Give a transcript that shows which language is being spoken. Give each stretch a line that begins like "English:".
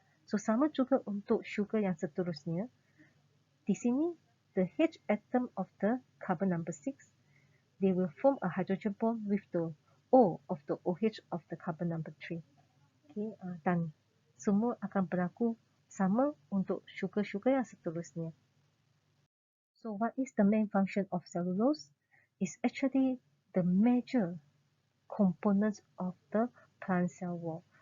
Malay: So sama juga untuk sugar yang seterusnya. Di sini,
English: the H atom of the carbon number 6, they will form a hydrogen bond with the O of the OH of the carbon number 3.
Malay: Okay, dan semua akan berlaku sama untuk sugar-sugar yang seterusnya.
English: So what is the main function of cellulose? It's actually the major components of the plant cell wall.